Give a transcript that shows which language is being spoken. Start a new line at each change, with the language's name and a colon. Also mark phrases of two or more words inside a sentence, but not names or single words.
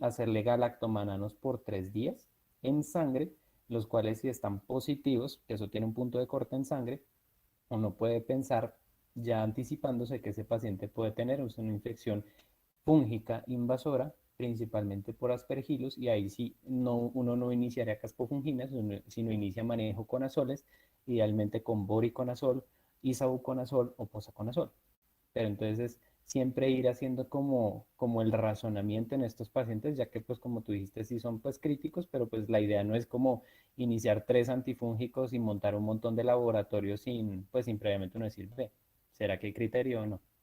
Spanish: hacerle galactomananos por 3 días en sangre, los cuales si están positivos, que eso tiene un punto de corte en sangre, uno puede pensar ya anticipándose que ese paciente puede tener una infección fúngica invasora, principalmente por aspergillus, y ahí sí uno no iniciaría caspofungina, sino inicia manejo con azoles, idealmente con voriconazol, isavuconazol o posaconazol. Pero entonces siempre ir haciendo como el razonamiento en estos pacientes, ya que pues como tú dijiste, sí son pues críticos, pero pues la idea no es como iniciar 3 antifúngicos y montar un montón de laboratorios sin previamente uno decir, ve, ¿será que hay criterio o no?